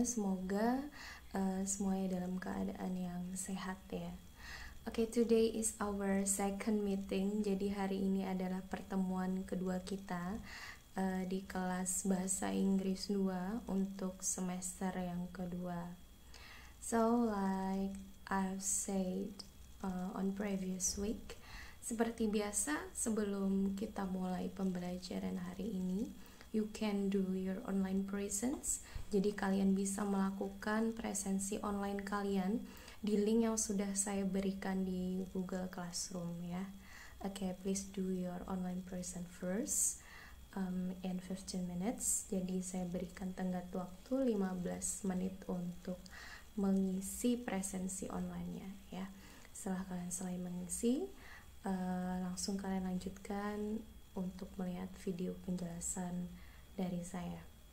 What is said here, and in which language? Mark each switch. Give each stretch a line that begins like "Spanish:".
Indonesian: Semoga semuanya dalam keadaan yang sehat ya.
English: Okay, today is our second meeting.
Indonesian: Jadi hari ini adalah pertemuan kedua kita di kelas Bahasa Inggris 2 untuk semester yang kedua.
English: So like I've said on previous week,
Indonesian: seperti biasa, sebelum kita mulai pembelajaran hari ini,
English: you can do your online presence.
Indonesian: Jadi kalian bisa melakukan presensi online kalian di link yang sudah saya berikan di Google Classroom ya.
English: Okay, please do your online present first in 15 minutes.
Indonesian: Jadi saya berikan tenggat waktu 15 menit untuk mengisi presensi online-nya ya. Setelah kalian selesai mengisi, langsung kalian lanjutkan untuk melihat video penjelasan dari saya.